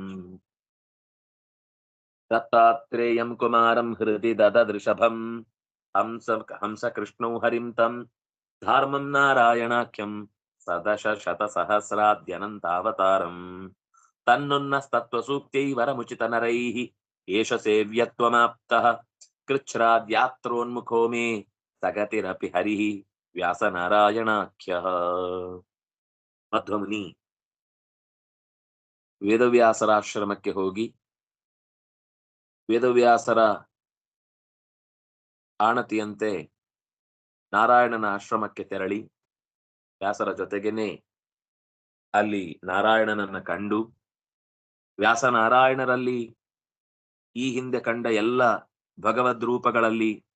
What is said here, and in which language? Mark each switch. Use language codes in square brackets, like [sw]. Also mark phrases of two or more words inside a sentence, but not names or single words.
[sa] दत्तात्रेयं कुमारं हृदि दददृषभं हंस कृष्णौ हरिं तं धार्मं नारायणाख्यं सदश शतसहस्राद्यनंतावतारं. तन्नुन्नस्तत्वसूक्तै वरमुचित नरैः एष सेव्यत्वमाप्तः कृच्छ्राद्यात्रोन्मुखो मे सगतिरपि हरिः व्यासनारायणाख्यः. [kn] ಮಧ್ವಮುನಿ ವೇದವ್ಯಾಸರ ಆಶ್ರಮಕ್ಕೆ ಹೋಗಿ ವೇದವ್ಯಾಸರ ಆಣತಿಯಂತೆ ನಾರಾಯಣನ ಆಶ್ರಮಕ್ಕೆ ತೆರಳಿ ವ್ಯಾಸರ ಜೊತೆಗೇನೆ ಅಲ್ಲಿ ನಾರಾಯಣನನ್ನ ಕಂಡು ವ್ಯಾಸನಾರಾಯಣರಲ್ಲಿ ಈ ಹಿಂದೆ ಕಂಡ ಎಲ್ಲ ಭಗವದ್ ರೂಪಗಳಲ್ಲಿ